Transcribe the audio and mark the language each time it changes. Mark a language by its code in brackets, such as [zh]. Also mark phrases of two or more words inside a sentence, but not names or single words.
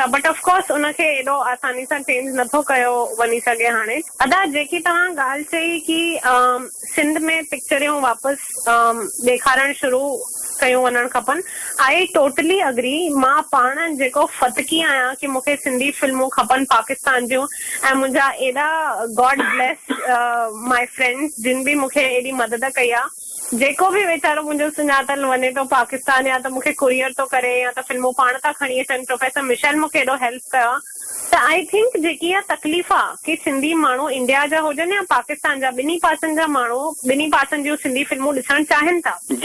[en] but of course [sd] उनखे एॾो आसानी सां चेंज नथो कयो वञी सघे हाणे। अदा जेकी तव्हां ॻाल्हि चई कि सिंध में पिक्चरियूं वापसि ॾेखारणु शुरू कयूं वञणु खपनि, [en] I totally agree. [sd] मां पाण जेको फतकी आहियां कि मूंखे सिंधी फिल्मूं खपनि पाकिस्तान जूं, ऐं मुंहिंजा एॾा [en] God bless my friends [sd] जिन बि मूंखे एॾी मदद कई आहे। जेको बि वीचारो मुंहिंजो सुञातल वञे थो पाकिस्तान, या त मूंखे कुरियर थो करे या त फिल्मूं पाण था खणी अचनि, प्रोफेसर मिशेल मूंखे एॾो हेल्प कयो आहे। त [en] I think [sd] जेकी इहा तकलीफ़ आहे कि सिंधी माण्हू इंडिया जा हुजनि या पाकिस्तान जा, ॿिन्ही पासनि जा माण्हू ॿिन्ही पासनि जूं सिंधी फिल्मूं ॾिसणु चाहिनि था।